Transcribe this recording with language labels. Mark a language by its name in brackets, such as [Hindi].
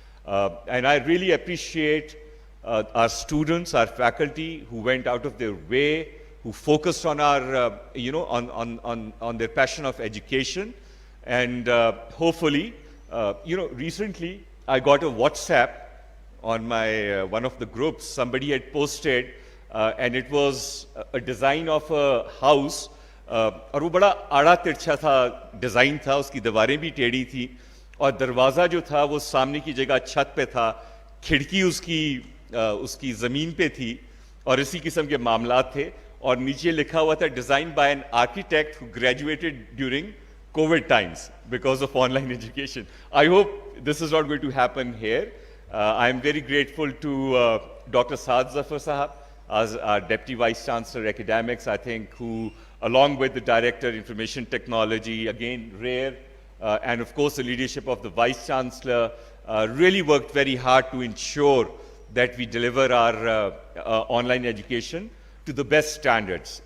[English] And I really appreciate our students, our faculty, who went out of their way, who focused on our, on their passion of education. And hopefully, recently I got a WhatsApp on my one of the groups. Somebody had posted, and it was a design of a house. [Hindi] और वो बड़ा आड़ा तिरछा था, design था, उसकी दीवारें भी टेढ़ी थी, और दरवाज़ा जो था वो सामने की जगह छत पे था, खिड़की उसकी ज़मीन पे थी, और इसी किस्म के मामलात थे, और नीचे लिखा हुआ था [English] Design by an architect who graduated during COVID times because of online education. I hope this is not going to happen here. I am very grateful to Dr. Saad Zafar Sahab as our Deputy Vice Chancellor Academics, I think, who along with the Director Information Technology, again rare, and of course the leadership of the Vice Chancellor, really worked very hard to ensure that we deliver our online education to the best standards.